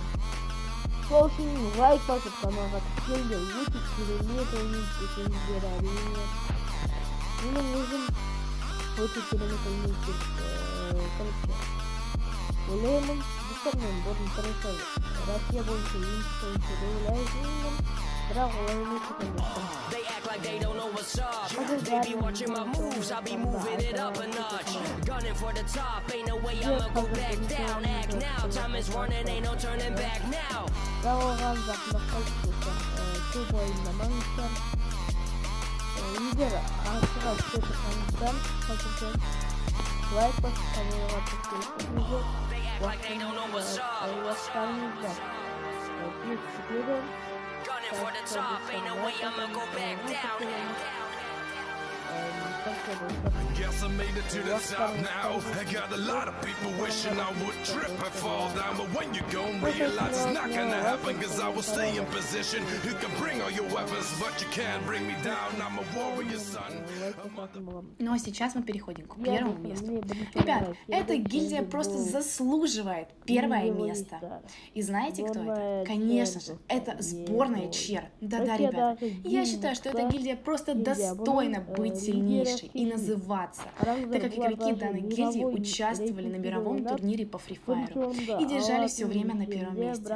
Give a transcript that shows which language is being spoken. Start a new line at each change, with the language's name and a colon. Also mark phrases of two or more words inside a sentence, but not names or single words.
Kazakh: Сол үшін лайк басып каналға тіркеліңдер, өте керемет ойнайды десеңіздер әрине. Менің өзім өте керемет ойнайды деп ойлаймын достармен бұрын тұрысы Россия бойынша ең күшті деп ойлаймын, бірақ олай емес екен достар.
English: Baby watching my moves, I'll be moving it up a notch. Gunning for the top, ain't no way I'ma go back down. Act now, time is running, ain't no turning back now.
Kazakh: Оған жақында қалып достар, көп ойындамаңыздар. Егер асыға түсіп тұрсаңыздар, қазірден лайк басып камераға тіркелесіңіздер. Уақыттарыңыздар бекітеді.
English: For the top, ain't no way I'ma go back down. Guess I made it to the top now. I got a lot of people wishing I would trip and fall down, but when you gon' realize it's not gonna happen, cause I will stay in position. You can bring all your weapons, but you can't bring me down. I'm a warrior, son.
Russian: Ну а сейчас мы переходим к первому месту. Ребят, эта гильдия просто заслуживает первое место. И знаете, кто это? Конечно же, это сборная ЧЕР. Да-да, ребят, я считаю, что эта гильдия просто достойна быть сильнейшей и называться, так как игроки данной гильдии участвовали на мировом турнире по Free Fire и держались все время на первом месте.